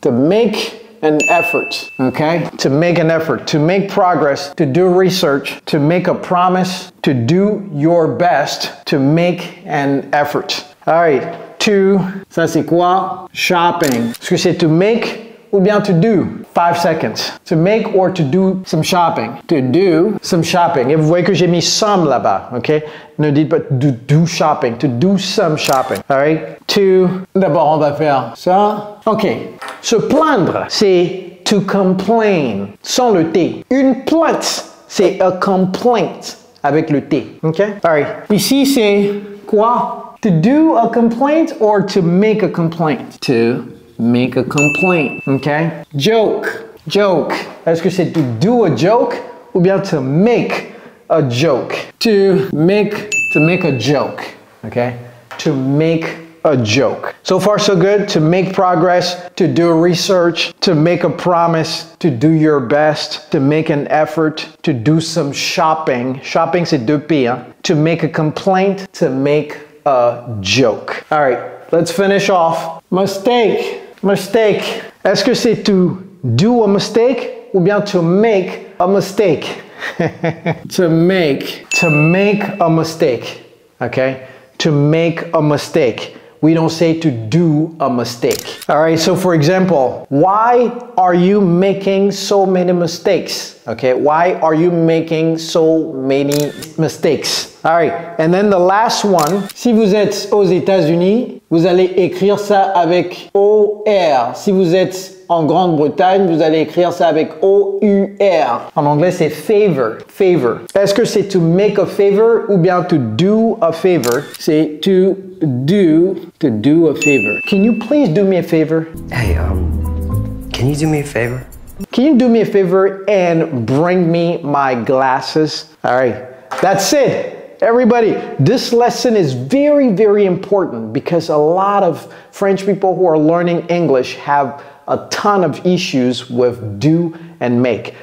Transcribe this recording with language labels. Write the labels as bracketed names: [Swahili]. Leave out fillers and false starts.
[English] To make an effort. Okay? To make an effort. To make progress. To do research. To make a promise. To do your best. To make an effort. All right. [French] To, ça c'est quoi? Shopping. Est-ce que c'est [English] to make [French] ou bien [English] to do? 5 seconds. To make or to do some shopping. To do some shopping. [French] Et vous voyez que j'ai mis some là-bas, ok? Ne dites pas [English] to do shopping. To do some shopping. All right? [French] To, d'abord on va faire ça. Ok. Se plaindre, c'est [English] to complain. [French] Sans le T. Une plainte, c'est [English] a complaint [French] avec le T. [English] Ok? All right. [French] Ici c'est quoi? [English] To do a complaint or to make a complaint? To make a complaint. Okay? Joke. Joke. [French] Est-ce que c'est [English] to do a joke [French] ou bien [English] to make a joke? To make a joke. Okay? To make a joke. So far so good. To make progress, to do research, to make a promise, to do your best, to make an effort, to do some shopping. [French] Shopping c'est 2 P, hein? [English] To make a complaint, to make a joke. All right, let's finish off. Mistake. Mistake. [French] Est-ce que c'est [English] to do a mistake [French] ou bien [English] to make a mistake? To make a mistake. Okay? To make a mistake. We don't say to do a mistake. All right, so for example, why are you making so many mistakes? Okay, why are you making so many mistakes? All right, and then the last one, [French] si vous êtes aux États-Unis, vous allez écrire ça avec OR. Si vous êtes en Grande-Bretagne, vous allez écrire ça avec O-U-R. En anglais, c'est favor. [English] Favor. [French] Est-ce que c'est [English] to make a favor [French] ou bien [English] to do a favor? [French] C'est [English] to do a favor. Can you please do me a favor? Hey, can you do me a favor? Can you do me a favor and bring me my glasses? All right, that's it. Everybody, this lesson is very, very important because a lot of French people who are learning English have a ton of issues with do and make.